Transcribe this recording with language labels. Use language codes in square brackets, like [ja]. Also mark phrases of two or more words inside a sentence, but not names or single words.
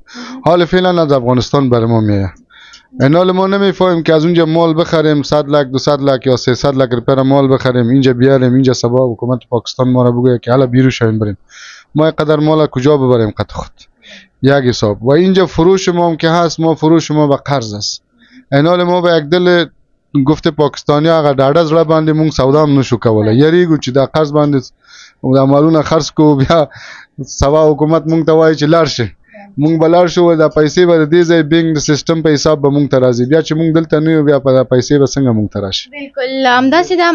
[fa] حال فعلا از افغانستان بر ما میایه. این حال ما نمیفهمیم که از اونجا مال بخریم 100 لک 200 لک یا 300 لک روپیه مال بخریم، اینجا بیاریم، اینجا سبا حکومت پاکستان ما را بگه که حالا بیرو شاین بریم. ما اینقدر مال کجا ببریم قط خود؟ یک حساب. و اینجا فروش ما هم که هست، ما فروش ما به قرض است. این حال ما به یک دل گفته پاکستانی اگر [ps] ډاډه زړه باندې مونږ سودا هم نشو کولای، یریږو چې دا قرض باندې دا مالونه خرڅ کو، بیا سبا حکومت مونږ ته وایي چې لاړ شي، مونږ به لاړ شو، دا پیسې به د دې ځای بینک د سیستم په حساب به مونږ ته راځي، بیا چې مونږ دلته نه یو بیا په پیسې به څنګه مونږ ته راشي. بالکل همداسې ده.